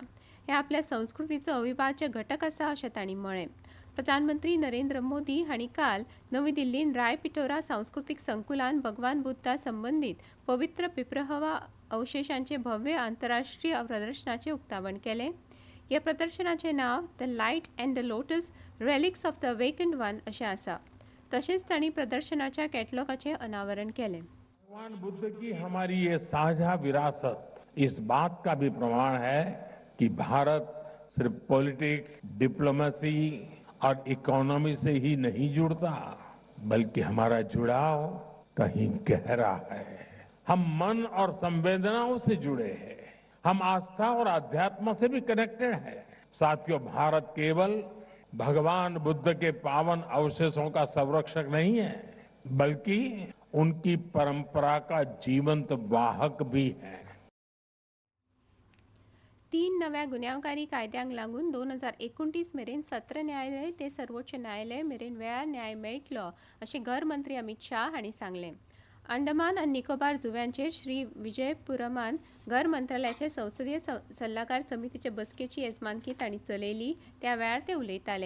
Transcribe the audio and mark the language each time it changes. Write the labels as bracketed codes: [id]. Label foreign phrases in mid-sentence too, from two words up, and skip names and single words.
[kok] हे आपल्या संस्कृतीचो अविभाज्य घटक आसा अशें तांणी म्हळें। प्रधानमंत्री नरेंद्र मोदी हांणी काल नवी दिल्लींत रायपिटोरा सांस्कृतीक संकुलान भगवान बुद्धा संबंदीत पवित्र पिप्रहवा अवशेशांचे भव्य आंतरराष्ट्रीय प्रदर्शनाचें उक्तावण केलें। ह्या प्रदर्शनाचें नांव द लायट एंड द लोटस रेलिक्स ऑफ द अवेकन्ड वन अशें आसा। तशेंच तांणी प्रदर्शनाच्या कॅटलॉगाचें अनावरण केलें। [hi] भगवान बुद्ध की हमारी ये साझा विरासत इस बात का भी प्रमाण है कि भारत सिर्फ पॉलिटिक्स, डिप्लोमेसी और इकोनॉमी से ही नहीं जुड़ता, बल्कि हमारा जुड़ाव कहीं गहरा है। हम मन और संवेदनाओं से जुड़े हैं। हम आस्था और अध्यात्म से भी कनेक्टेड हैं। साथियों, भारत केवल भगवान बुद्ध के पावन अवशेषों का संरक्षक नहीं है, बल्कि उनकी परंपरा का जीवंत वाहक भी है। [kok] 3 नव्या गुन्यांवकारी कायद्यांक लागून 2029 मेरेन सत्र न्यायालय ते सर्वोच्च न्यायालय मेरेन वेळार न्याय मेळटलो अशें गृहमंत्री अमित शाह हांणी सांगलें। अंदमान आनी निकोबार जुंव्यांचेर श्री विजयपुरमान घर मंत्रालयाचे संसदीय सल्लागार समितीचे बसकेची येजमानकी तांणी चलयली त्या वेळार ते उलयताले।